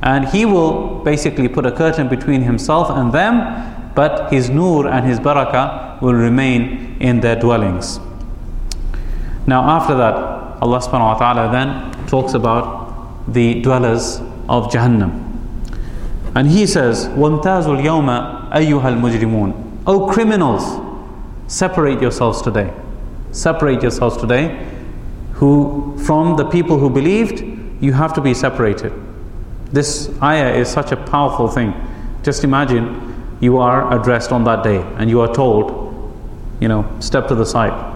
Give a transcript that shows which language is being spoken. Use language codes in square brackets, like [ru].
[en] And He will basically put a curtain between Himself and them, but His nur and His barakah will remain in their dwellings. Now after that, Allah subhanahu wa ta'ala then talks about the dwellers of Jahannam. And He says, [ar] وَامْتَازُ الْيَوْمَ أَيُّهَا الْمُجْرِمُونَ. [en] O criminals, separate yourselves today. Separate yourselves today. Who, from the people who believed, you have to be separated. This ayah is such a powerful thing. Just imagine, you are addressed on that day and you are told, you know, step to the side.